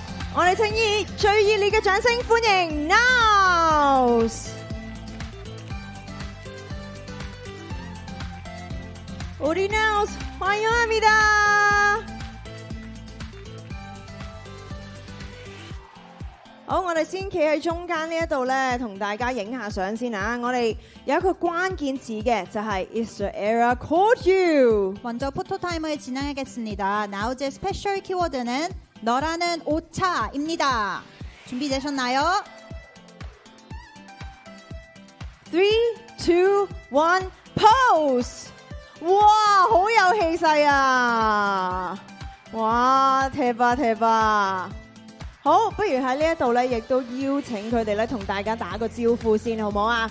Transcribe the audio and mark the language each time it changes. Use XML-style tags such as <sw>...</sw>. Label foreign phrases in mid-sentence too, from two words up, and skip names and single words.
<yue>我哋請以最熱烈嘅掌聲歡迎 Naus。</yue> <ko>우리 Naus 환영합니다。</ko> <yue>好，我哋先企喺中間呢一度咧，同大家影下相先啊！我哋有一個關鍵詞嘅，就係</yue> <en>Is the era called you？</en> <ko>먼저 포토타임을 진행하겠습니다. 나우즈의 스페셜 키워드는 너라는 오차입니다. 준비되셨나요? 3, 2, 1, pose！</ko> <yue>哇，好有氣勢啊！</yue> <ko>哇，대박 대박！</ko> <yue>好，不如喺呢一度咧，亦都邀請佢哋咧，同大家打個招呼先，好唔好啊？</yue>